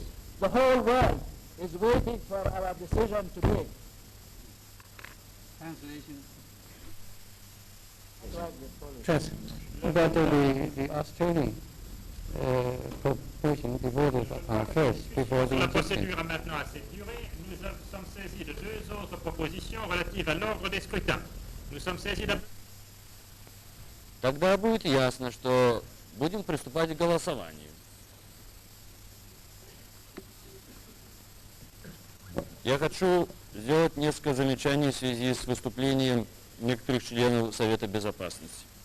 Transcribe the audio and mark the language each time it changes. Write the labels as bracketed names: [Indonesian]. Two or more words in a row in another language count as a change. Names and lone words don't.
[English] The whole world is waiting for our decision today. Translation. About the Australian proposition devoted first before the [French] La procédure a maintenant assez duré. Nous sommes saisis de deux autres propositions relatives à l'ordre des scrutins. Nous sommes saisis de... [Russian] Тогда будет ясно, что будем приступать к голосованию. Я хочу сделать несколько замечаний в связи с выступлением некоторых членов Совета Безопасности.